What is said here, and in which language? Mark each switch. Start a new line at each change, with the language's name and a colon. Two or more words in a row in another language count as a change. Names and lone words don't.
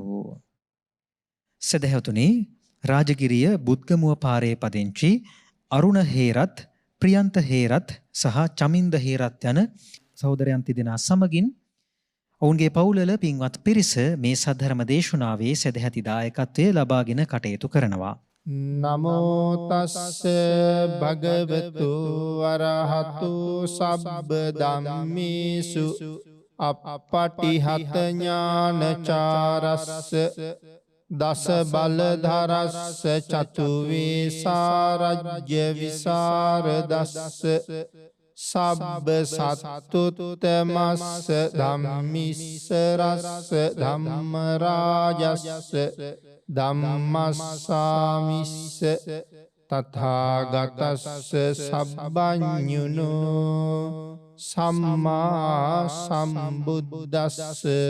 Sinhala: සදහැවතුනි, රාජගිරිය බුද්ධමුව පාරේ පදිංචි අරුණ හේරත්, ප්‍රියන්ත හේරත් සහ චමින්ද හේරත් යන සහෝදරයන් තිදෙනා සමගින් ඔවුන්ගේ පවුලල පින්වත් පිරිස මේ සද්ධර්ම දේශනාවේ සදැහැති දායකත්වය ලබාගෙන කටයුතු කරනවා.
Pali: නමෝ තස්ස භගවතු අරහතු සබ්බ ධම්මේසු අප්පටිහත ඥානචාරස්ස දස බලධරස්ස චතු වේසාරජ්‍ය විසරදස්ස සබ්බ සත්තුත්තමස්ස ධම්මිස්සරස්ස ධම්ම රාජස්ස ධම්මස්සාමිස්ස තථාගතස්ස සබ්බඤුනෝ සම්මා සම්බුද්දස්ස.